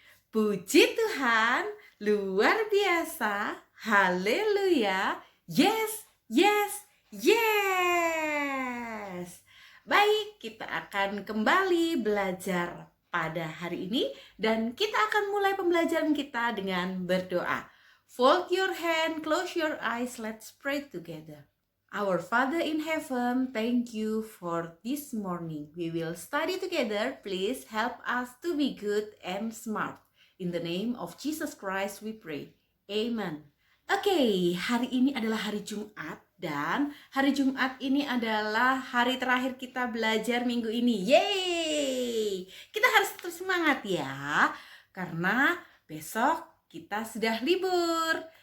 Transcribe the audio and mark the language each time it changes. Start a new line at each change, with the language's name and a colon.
Indonesian: Puji Tuhan, luar biasa.
English: Haleluya. Yes, yes, yes.
Indonesian: Baik, kita akan kembali belajar pada hari ini dan kita akan mulai pembelajaran kita dengan berdoa.
English: Fold your hand, close your eyes, let's pray together. Our Father in heaven, thank you for this morning. We will study together. Please help us to be good and smart. In the name of Jesus Christ we pray. Amen.
Indonesian: Oke, hari ini adalah hari Jumat dan hari Jumat ini adalah hari terakhir kita belajar minggu ini. Yeay! Kita harus terus semangat ya, karena besok kita sudah libur.